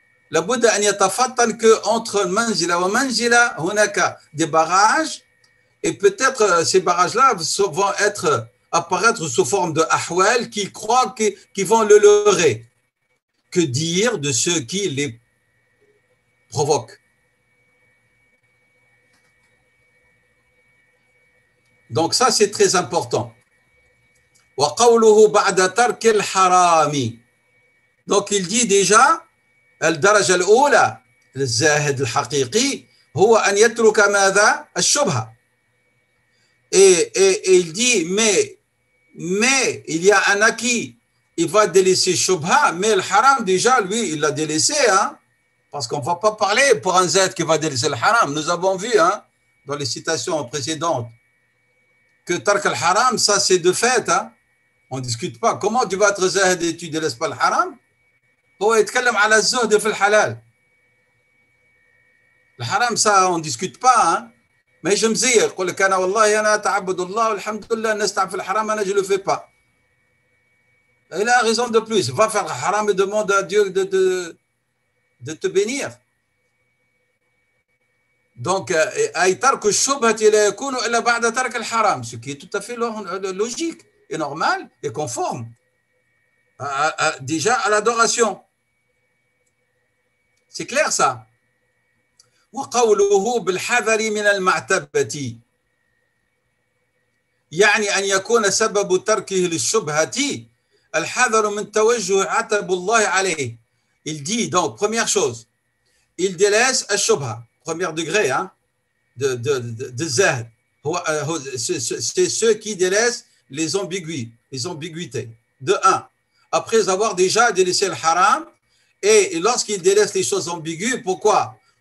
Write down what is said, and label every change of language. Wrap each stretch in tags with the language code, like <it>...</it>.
<ar>لابد أن يتفطن</ar> <fr>que entre</fr> <ar>المنزلة ومنزلة هناك</ar> <fr>des barrages et peut-être ces barrages-là vont apparaître sous forme de ahwal qui croient qu'ils vont le leurrer. Que dire de ceux qui les provoquent? Donc ça, c'est très important.</fr> <ar>وقوله بعد ترك الحرام.</ar> <fr>Donc il dit déjà</fr> <ar>الدرجة الأولى للزاهد الحقيقي هو أن يترك ماذا؟ الشبهة.</ar> <fr>Et il dit mais il y a un acquis, il va délaisser shubha, mais le haram déjà lui il l'a délaissé, hein, parce qu'on ne va pas parler pour un zahid qui va délaisser le haram. Nous avons vu, hein, dans les citations précédentes que tark al haram, ça c'est de fait, hein. On ne discute pas. Comment tu vas être zahid et tu ne délaisses pas le haram?</fr> <ar>هو يتكلم على الزهد في الحلال.</ar> <fr>الحرام ça on ne discute pas, hein. Mais je me dis,</fr> <ar>يقول لك أنا والله أنا أتعبد الله والحمد لله الناس تعب في الحرام أنا</ar> <fr>je le fais pas. Il a raison de plus. Va faire le haram et demande à Dieu de te bénir. Donc,</fr> <ar>أي ترك الشبهة لا يكون إلا بعد ترك الحرام,</ar> <fr>ce qui est tout à fait logique et normal et conforme déjà à l'adoration. C'est clair ça.</fr> <ar>وقوله بالحذر من المعتبة يعني أن يكون سبب تركه للشبهة الحذر من توجه عتب الله عليه.</ar> <fr>Il dit donc, première chose, il délaisse الشبهة, premier degré, hein, de zahd. C'est ceux qui délaissent les ambiguïtés. De un, après avoir déjà délaissé le haram, et lorsqu'il délaisse les choses ambiguës, pourquoi?</fr>